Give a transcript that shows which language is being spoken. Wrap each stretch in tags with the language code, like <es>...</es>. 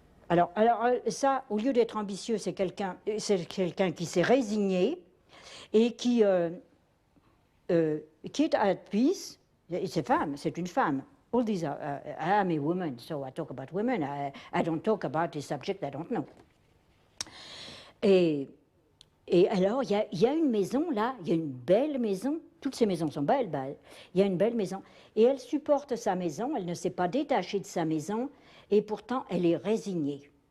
<fr>Alors ça, au lieu d'être ambitieux, c'est quelqu'un qui s'est résigné et qui est</fr> <en>at peace.</en> <fr>C'est une femme.</fr> <en>All these are, I am a woman, so I talk about women. I don't talk about a subject I don't know.</en> <fr>Et alors, il y a une maison là, il y a une belle maison. Toutes ces maisons sont belles, il y a une belle maison. Et elle supporte sa maison, elle ne s'est pas détachée de sa maison, et pourtant elle est résignée.</fr>